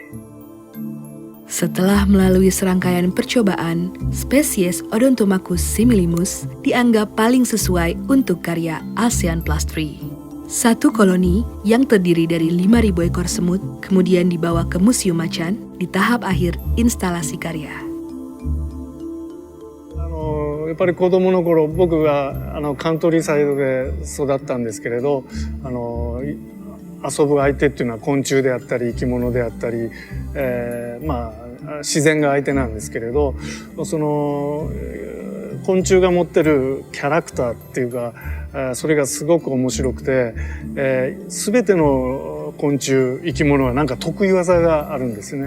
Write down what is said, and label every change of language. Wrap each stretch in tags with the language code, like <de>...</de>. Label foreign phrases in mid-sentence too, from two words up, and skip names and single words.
<id>Setelah melalui serangkaian percobaan, spesies Odontomachus similimius dianggap paling sesuai untuk karya ASEAN Plus 3. Satu koloni yang terdiri dari 5.000 ekor semut kemudian dibawa ke Museum Macan di tahap akhir instalasi karya.</id> <ja>やっぱり子供の頃僕がカントリーサイドで育ったんですけれど遊ぶ相手っていうのは昆虫であったり生き物であったり、自然が相手なんですけれどその昆虫が持ってるキャラクターっていうかそれがすごく面白くて全ての昆虫生き物はなんか得意技があるんですね。</ja>